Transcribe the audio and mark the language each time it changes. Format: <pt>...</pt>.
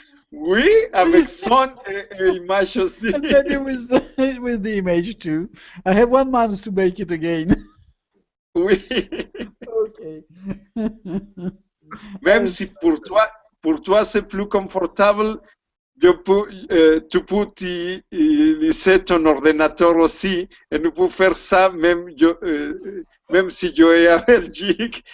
<fr>Oui, avec son et image aussi.</fr> <en>And maybe with the image too. I have 1 month to make it again.</en> <fr>Oui. Okay. Même si pour toi c'est plus confortable, tu peux utiliser ton ordinateur aussi et nous pouvons faire ça même si je suis à Belgique.</fr>